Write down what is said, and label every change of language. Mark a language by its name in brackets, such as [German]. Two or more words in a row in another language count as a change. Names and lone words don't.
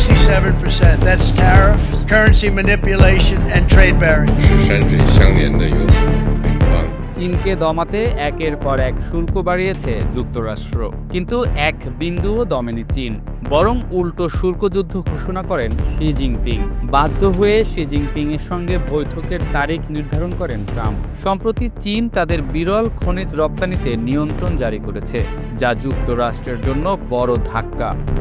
[English] 27%. That's tariffs, currency manipulation, and trade barriers. [Chinese] 是山水相连的友好邻邦。 [Bangla] চীনকে দমাতে একের পর এক শুল্ক বাড়িয়েছে যুক্তরাষ্ট্র, কিন্তু এক বিন্দুও দমেনি চীন, বরং উল্টো শুল্কযুদ্ধ ঘোষণা করেন শি জিনপিং। বাধ্য হয়ে শি জিনপিং এর সঙ্গে বৈঠকের তারিখ নির্ধারণ করেন ট্রাম্প। সম্প্রতি চীন তাদের বিরল খনিজ রপ্তানিতে নিয়ন্ত্রণ জারি করেছে, যা যুক্তরাষ্ট্রের জন্য বড় ধাক্কা।